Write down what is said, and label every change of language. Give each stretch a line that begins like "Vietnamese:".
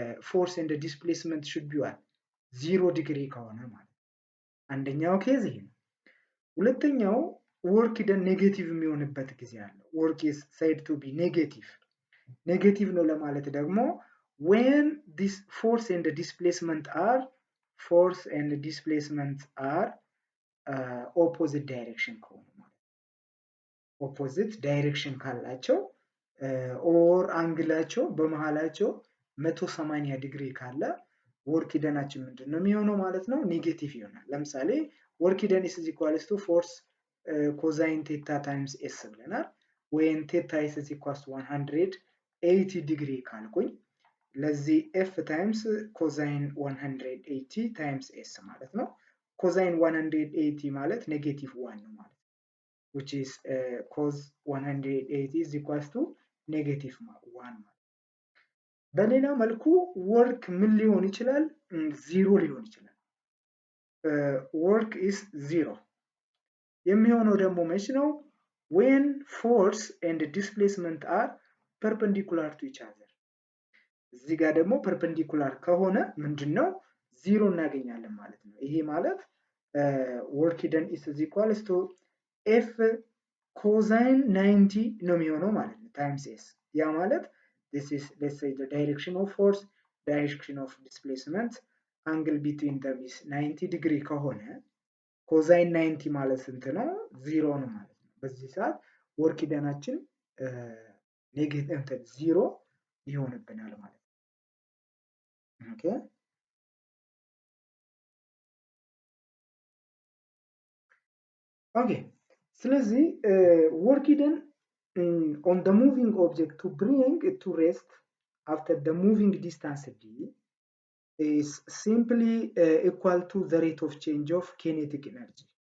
English: force and the displacement should be 0
Amharic: ዲግሪ ከሆነ ማለት አንደኛው ኬዝ ይሄ ነው። ሁለተኛው ወርክ ደን ኔጌቲቭ የሚሆንበት ጊዜ አለ። ወርክ
English: is said to be
Amharic: ኔጌቲቭ ነው ለማለት ደግሞ
English: when this force and the displacement are opposite direction
Amharic: ከሆነ ማለት opposite direction ካላቸው ኦር አንግላቸው በመሃላቸው 180 ዲግሪ ካለ ወርክ ደናችን ምንድነው የሚሆነው ማለት ነው? ኔጌቲቭ ይሆናል። ለምሳሌ ወርክ ደን
English: is equals to force cosine theta times s
Amharic: ብለናል።
English: when theta is equals to 180
Amharic: ዲግሪ ካልኩኝ ለዚህ
English: f times cosine 180 times s
Amharic: ማለት ነው። cosine 180 ማለት ኔጌቲቭ 1 ነው ማለት ነው።
English: which is cos 180 is equals to
Amharic: ኔጌቲቭ 1 ማለት በሌላ መልኩ ወርክ ምን ሊሆን ይችላል? ዚሮ ሊሆን ይችላል። ወርክ ኢስ ዚሮ የሚሆነው ደግሞ መች ነው?
English: when force and displacement are perpendicular to each other
Amharic: እዚህ ጋር ደግሞ ፐርፔንዲኩላር ከሆነ ምንድነው ዚሮ እናገኛለን ማለት ነው። ይሄ ማለት ወርክ ደን ኢስ ኢኳልስ ቱ ኤፍ ኮሳይን 90 ነው የሚሆነው ማለት ነው ታይምስ ኤስ ያ ማለት
English: this is let's say the direction of force direction of displacement angle between them is 90
Amharic: ዲግሪ ከሆነ ኮሳይን 90 ማለት ስንት ነው? ዚሮ ነው ማለት ነው። በዚህ ሰዓት ወርክ ደናችን ኔጌቲቭ ዚሮ ይሆንብናል ማለት ነው። ኦኬ ኦኬ ስለዚህ ወርክ ደን
English: on the moving object to bring it to rest after the moving distance d is simply equal to the rate of change of kinetic energy.